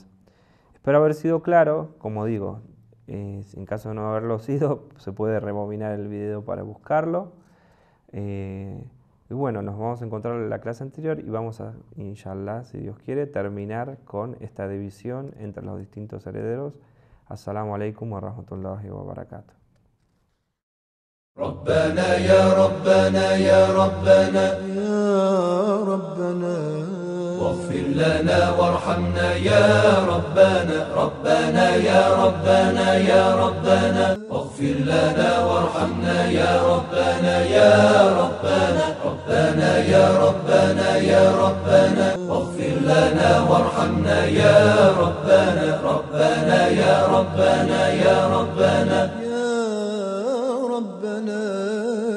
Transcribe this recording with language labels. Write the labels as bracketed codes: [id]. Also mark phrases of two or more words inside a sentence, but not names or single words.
[es] Espero haber sido claro. Como digo, en caso de no haberlo sido, se puede rebobinar el video para buscarlo. Y bueno, nos vamos a encontrar en la clase anterior y vamos a, inshallah, si Dios quiere, terminar con esta división entre los distintos herederos. [ar] السلام عليكم ورحمة الله وبركاته. ربنا يا ربنا يا ربنا يا ربنا واغفر لنا وارحمنا يا ربنا ربنا يا ربنا يا ربنا واغفر لنا وارحمنا يا ربنا يا ربنا ربنا يا ربنا يا ربنا واغفر لنا وارحمنا يا ربنا ربنا يا ربنا يا ربنا ربنا